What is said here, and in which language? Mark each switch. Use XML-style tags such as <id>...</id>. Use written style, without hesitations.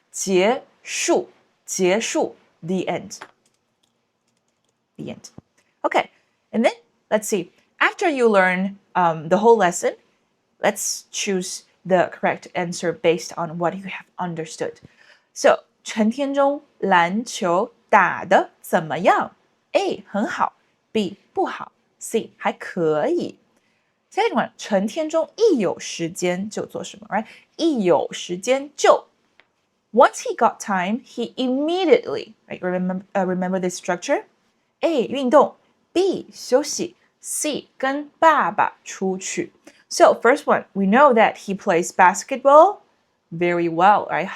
<en>结束 the end. The end. Okay, and then let's see. After you learn the whole lesson, let's choose the correct answer based on what you have understood. So,</en> <zh>陈天中篮球打得怎么样 A 很好 B 不好 C 还可以</zh> <en>Second one,</en> <zh>陈天中一有时间就做什么</zh> <en>right?</en> <zh>一有时间就</zh> <en>Once he got time, he immediately, right? Remember this structure?</en> <zh>A 运动 B 休息 C 跟爸爸出去</zh> <en>So first one, we know that he plays basketball very well, right?</en>